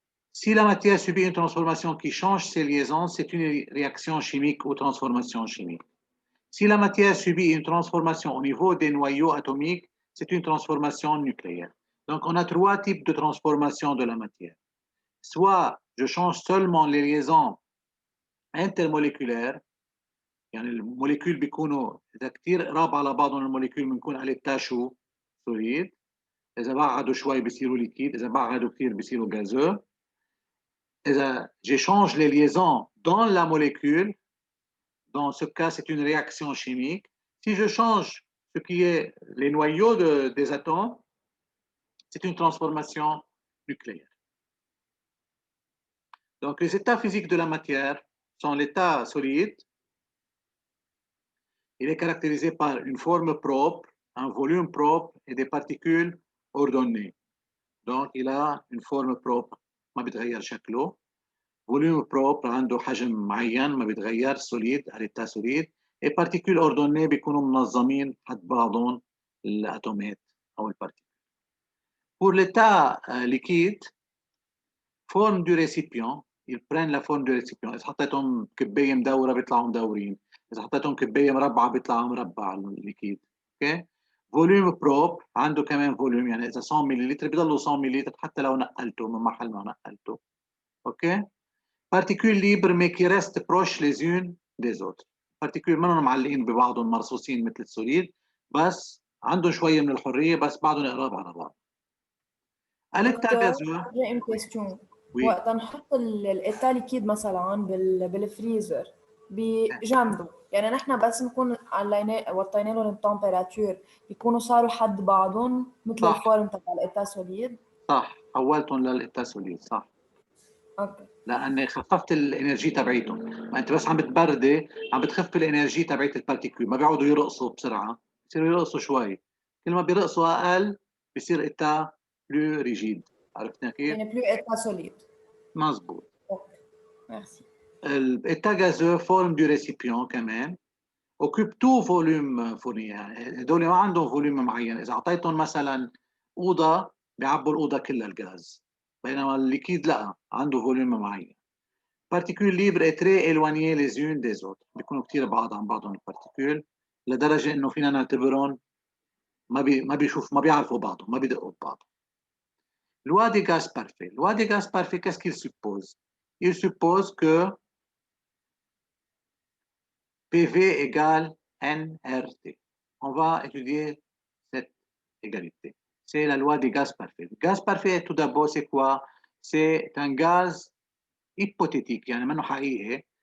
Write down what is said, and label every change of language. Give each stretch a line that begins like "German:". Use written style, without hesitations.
French: Si la matière subit une transformation qui change ses liaisons, c'est une réaction chimique ou transformation chimique. Si la matière subit une transformation au niveau des noyaux atomiques, c'est une transformation nucléaire. Donc, on a trois types de transformation de la matière. Soit je change seulement les liaisons intermoléculaires,
Arabic: يعني الموليكول بيكونوا إذا كثير قراب على بعضهم الموليكول بنكون على التاشو سوليد، إذا بعدوا شوي بيصيروا ليكيد، إذا بعدوا كثير بيصيروا gazeux.
French: J'échange les liaisons dans la molécule. Dans ce cas, c'est une réaction chimique. Si je change ce qui est les noyaux des atomes, c'est une transformation nucléaire. Donc, les états physiques de la matière sont l'état solide. Il est caractérisé par une forme propre, un volume propre et des particules ordonnées. Donc, il a une forme propre,
Arabic: ما بيتغير شكله.
French: Volume propre
Arabic: عنده حجم معين ما بيتغير
French: solide à l'état solide. Et particules ordonnées
Arabic: بيكونوا منظمين حد بعضهم الاتومات او البارتيكول.
French: Pour l'état liquide, forme du récipient, ils prennent la forme du récipient.
Arabic: إذا حطيتهم كباية مدورة بيطلعوا مدورين. إذا حطيتهم كباية مربعة بيطلعوا مربع الليكيد. اوكي؟ فوليوم بروب عنده كمان فوليوم، يعني إذا 100 ملل بيضلوا 100 ملل حتى لو نقلته من محل ما نقلته.
French: اوكي؟ particules libres mais qui restent proches les unes des autres.
Arabic: particules منهم معلقين ببعضهم مرصوصين مثل السوليد، بس عندهم شوية من الحرية، بس بعضهم قراب على بعض.
French: دكتور j'ai une question. Oui.
Arabic: وقت نحط الإيتا ليكيد مثلا بالفريزر بجنبه، يعني نحن بس نكون وطينا لهم التمبيراتور يكونوا صاروا حد بعضهم مثل صح. الفورم تبع الإيتا سوليد. صح، حولتهم للإيتا سوليد. صح. اوكي. لأن خففت الإنرجي تبعيتهم. ما أنت بس عم بتبردي عم بتخف الإنرجي تبعيت البارتيكول، ما بيقعدوا يرقصوا بسرعة، بصيروا يرقصوا شوي. كل ما بيرقصوا أقل بصير إيتا بلو ريجيد. عرفتنا كيف؟ يعني بلو إيتا سوليد. مزبوط. اوكي. ميرسي.
French: l'état gazeux, forme du récipient كمان، occupe tout volume fourni.
Arabic: هدول ما عندهم فوليوم معين. اذا اعطيتهم مثلا اوضه بيعبوا الاوضه كلها الغاز، بينما الليكيد لا، عنده فوليوم معين.
French: particules libres et très éloignées les unes des autres،
Arabic: بيكونوا كثير بعاد عن بعضهم البارتيكول لدرجه انه فينا نعتبرهم ما بيشوف، ما بيعرفوا بعضهم، ما بيدقوا ببعض.
French: loi des gaz parfaits. loi des gaz parfaits, qu'est-ce qu'il suppose? Il suppose que PV égale nRT. On va étudier cette égalité. C'est la loi des gaz parfaits. Le gaz parfait, tout d'abord, c'est quoi? C'est un gaz hypothétique,
Arabic: يعني منه حقيقي.